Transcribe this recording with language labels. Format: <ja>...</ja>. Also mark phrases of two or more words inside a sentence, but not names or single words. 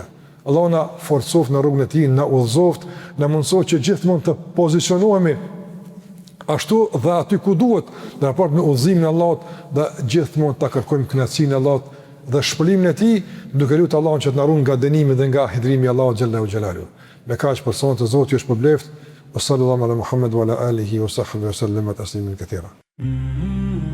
<sq>Allah na forcoft në rrugën e tij, na udhëzoft, na mundësoft që gjithmonë të pozicionohemi ashtu dhe aty ku duhet në raport me udhëzimin e Allahut dhe gjithmonë ta kërkojmë kënaqësinë e Allahut dhe shpëlimin e tij, duke lutur Allahun që të na ruaj nga dënimi dhe nga hidrimi i Allahut</sq> <ar>جل جلاله.</ar> <sq>Me kaq për sonte Zoti ju shpërbleft.</sq> <ar>صلى الله على محمد وعلى آله وصحبه وسلم تسليما كثيرا.</ar>